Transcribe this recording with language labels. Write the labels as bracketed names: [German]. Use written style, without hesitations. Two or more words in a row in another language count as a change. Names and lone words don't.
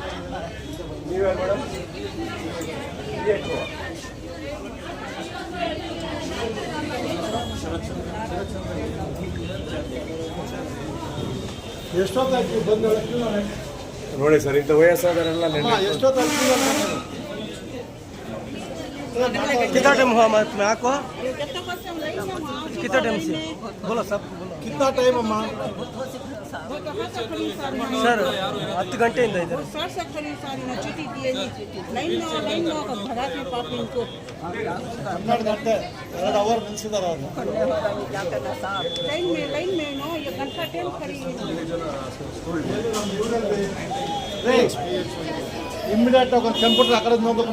[Kannada] ನೀವೇ ಮೇಡಮ್ ಎಷ್ಟೊತ್ತಾಗಿ ಬಂದು ನೋಡಿ ಸರ್, ಇಂಥ ವಯಸ್ಸಾದವರೆಲ್ಲ ಎಷ್ಟೊತ್ತಾಗಿ [Hindi] कितना टाइम हुआ मैं आपको? कितना टाइम से बोलो सब बोलो. कितना टाइम अम्मा? [Kannada] ಸರ್ 10 ಗಂಟೆಯಿಂದ ಇದ್ದಾರೆ. ಹನ್ನೆರಡು ಗಂಟೆ 2 ಅವರ್ ನಿಲ್ಸಿದಾರೆ. ಇಮ್ಮಿಡಿಯೇಟ್ ಒಂದು ಕಂಪ್ಯೂಟರ್ ಆ ಕಡೆ ನೋಡ್ಬೇಕು.